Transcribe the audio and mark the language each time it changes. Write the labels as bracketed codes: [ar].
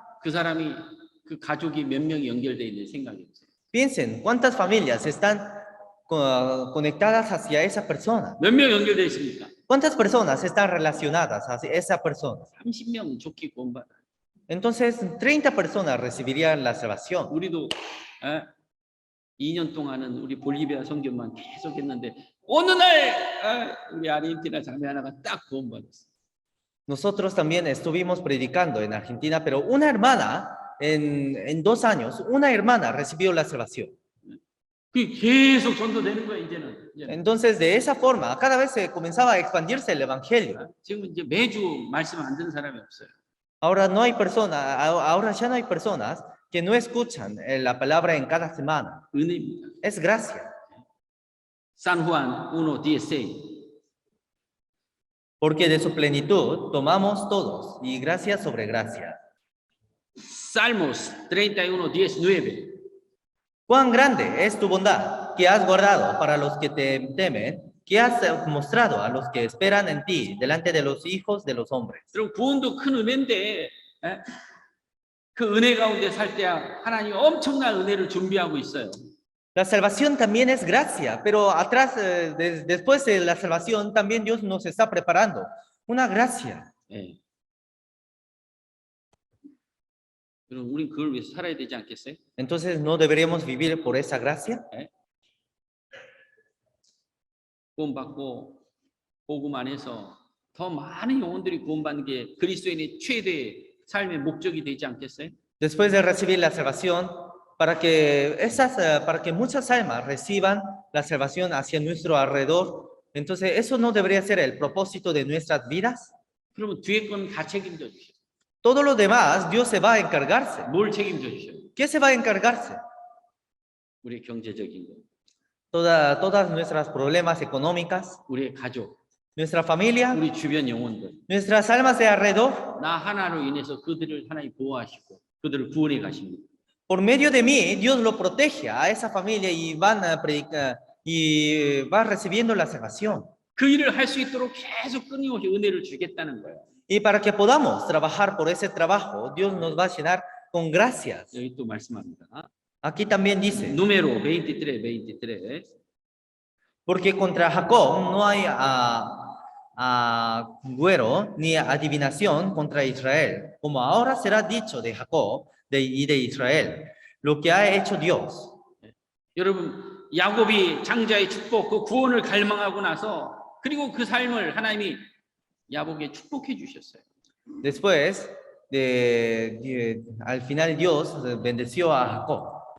[ko] 그 사람이 그 가족이 몇 명이 연결되어 있는 생각해 보세요. [es] Piensen cuántas familias están conectadas hacia esa persona. [ko] 몇 명 연결되어 있습니까? [es] ¿Cuántas personas están relacionadas hacia esa persona? [ko] 30명 좋게 구원받아. [es] Entonces, 30 personas recibirían la salvación. [ko] 우리도 2년 동안은 우리 볼리비아 선교만 계속 했는데 어느 날 우리 아르헨티나 자매 하나가 딱 구원받았어. [es] Nosotros también estuvimos predicando en Argentina, pero una hermana, en 2 años, una hermana recibió la salvación. [ko] 그 계속 전도되는 거야 이제는. [es] Entonces, de esa forma, cada vez se comenzaba a expandirse el evangelio. [ko] 지금 이제 매주 말씀 안 듣는 사람이 없어요. [es] Ahora ya no hay personas que no escuchan la palabra en cada semana. [ko] 은혜입니다. [es] Es gracia. San Juan 1:16. Porque de su plenitud tomamos todos y gracia sobre gracia. Salmos 31:19. Cuán grande es tu bondad que has guardado para los que te temen, que has mostrado a los que esperan en ti delante de los hijos de los hombres. [ko] 그럼 구원도 큰 은혜인데 그 은혜 가운데 살 때 하나님 엄청난 은혜를 준비하고 있어요. [es] La salvación también es gracia, pero atrás, después de la salvación, también Dios nos está preparando una gracia. [ko] 예. 그럼 우린 그걸 위해서 살아야 되지 않겠어요? [es] Entonces, ¿no deberíamos vivir por esa gracia? [ko] 구원받고 복음 안에서 더 많은 영혼들이 구원받는 게 그리스도인의 최대 삶의 목적이 되지 않겠어요? [es] Después de recibir la salvación, para que muchas almas reciban la salvación hacia nuestro alrededor, entonces, ¿eso no debería ser el propósito de nuestras vidas? [ko] 그러면 뒤에 건 다 책임져 주셔. [es] Todo lo demás, Dios se va a encargarse. [ko] 뭘 책임져 주셔? [es] ¿Qué se va a encargarse? [ko] 우리의 경제적인 거, [es] Todas nuestras problemas económicas, [ko] 우리의 가족, [es] nuestra familia, [ko] 우리 주변 영혼들. [es] nuestras almas de alrededor. [ko] 나 하나로 인해서 그들을 하나님 보호하시고 그들을 구원해 가십니다. [es] Por medio de mí, Dios lo protege a esa familia y van a predicar y va recibiendo la salvación. [ko] 그 일을 할 수 있도록 계속 끊임없이 은혜를 주겠다는 거예요. [es] Y para que podamos trabajar por ese trabajo, Dios nos va a llenar con gracias. [ko] 여기 또 말씀합니다. [es] Aquí también dice, Número 23. porque contra Jacob no hay agüero ni adivinación contra Israel, como ahora será dicho de Jacob y de Israel, lo que ha hecho Dios. [ko] 여러분, 야곱이 장자의 축복, 그 구원을 갈망하고 나서 그리고 그 삶을 하나님이 야곱에게 축복해 주셨어요. [es] Después, al final Dios bendeció a Jacob.